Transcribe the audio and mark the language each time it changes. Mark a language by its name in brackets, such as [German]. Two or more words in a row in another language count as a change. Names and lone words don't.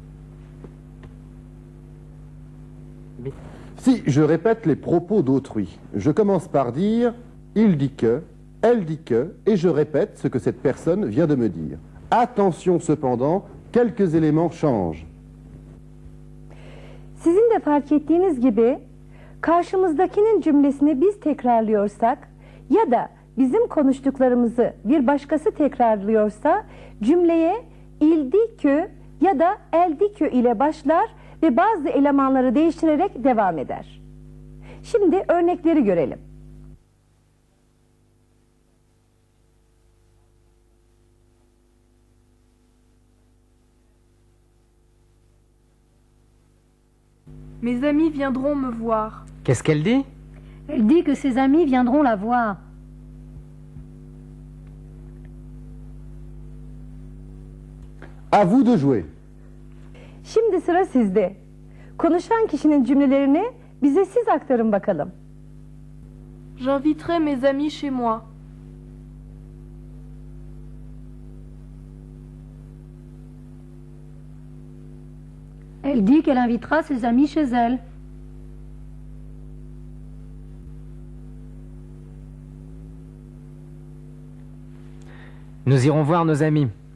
[French] Si je répète les propos d'autrui, je commence par dire « il dit que », « elle dit que » et je répète ce que cette personne vient de me dire. Attention cependant, quelques éléments changent. [Turkish] Sizin de fark ettiğiniz gibi karşımızdakinin cümlesini biz tekrarlıyorsak ya da bizim konuştuklarımızı bir başkası tekrarlıyorsa cümleye [French] il dit que [Turkish] ya da [French] elle dit que [Turkish] ile başlar ve bazı elemanları değiştirerek devam eder. Şimdi örnekleri görelim. [French] Mes amis viendront me voir. Qu'est-ce qu'elle dit? Elle dit que ses amis viendront la voir. À vous de jouer. [Turkish] Şimdi sıra sizde. Konuşan kişinin cümlelerini bize siz aktarın bakalım. [French] J'inviterai mes amis chez moi. Elle dit qu'elle invitera ses amis chez elle. Nous irons voir nos amis.